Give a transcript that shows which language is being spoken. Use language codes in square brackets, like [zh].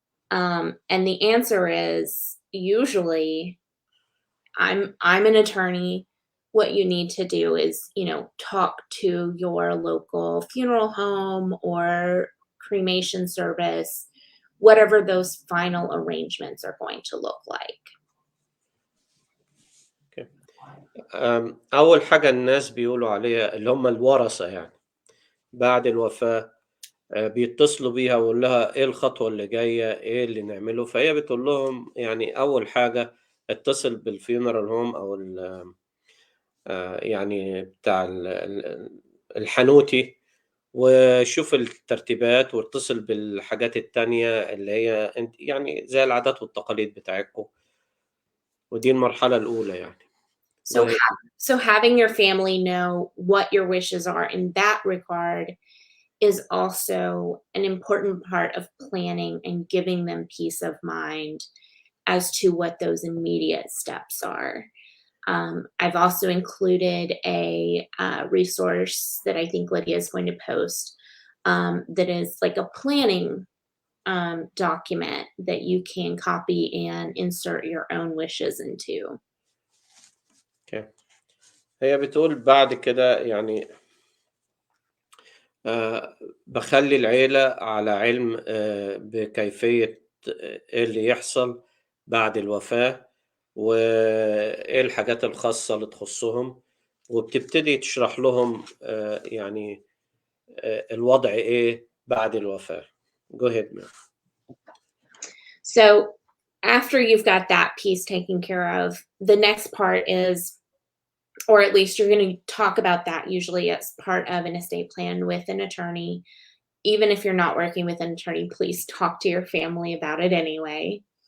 [en] And the answer is usually, I'm an attorney. What you need to do is, talk to your local funeral home or cremation service, whatever those final arrangements are going to look like. Okay. [ar] أول حاجة الناس بيقولوا عليها اللي هم الورثة يعني بعد الوفاة بيتصلوا بيها ويقولوا لها إيه الخطوة اللي جاية، إيه اللي نعمله، فهي بتقول لهم يعني أول حاجة اتصل بالfuneral home أو يعني بتاع الحانوتي وشوف الترتيبات واتصل بالحاجات التانية اللي هي يعني زي العادات والتقاليد بتاعتكم، ودي المرحلة الأولى يعني. [en] So, Go ahead. so having your family know what your wishes are in that regard is also an important part of planning and giving them peace of mind as to what those immediate steps are. I've also included a resource that I think Lydia is going to post that is like a planning document that you can copy and insert your own wishes into. Okay. [ar] هي بتقول بعد كده يعني بخلي العيلة على علم بكيفية ايه اللي يحصل بعد الوفاة وايه الحاجات الخاصة اللي تخصهم، وبتبتدي تشرح لهم يعني الوضع ايه بعد الوفاة. [en] Go ahead, ma'am. So after you've got that piece taken care of, the next part is, or at least you're going to talk about that usually as part of an estate plan with an attorney. Even if you're not working with an attorney, please talk to your family about it anyway.